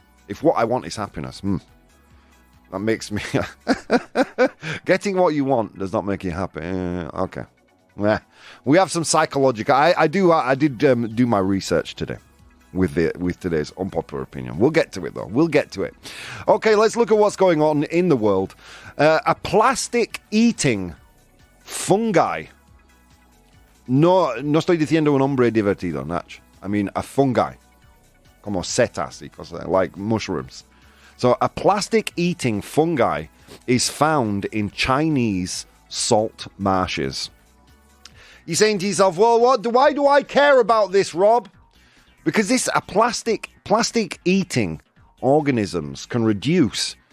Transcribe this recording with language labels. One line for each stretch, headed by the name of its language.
English: If what I want is happiness, that makes me... Getting what you want does not make you happy. Okay. Yeah. We have some psychological... I did do my research today with today's unpopular opinion. We'll get to it, though. We'll get to it. Okay, let's look at what's going on in the world. A plastic-eating fungi.
Spanish: No estoy diciendo un hombre divertido, Natch.
English: I mean a fungi.
Spanish: Como setas,
English: like mushrooms. So a plastic-eating fungi is found in Chinese salt marshes. You're saying to yourself, well, why do I care about this, Rob? Because plastic-eating organisms can reduce...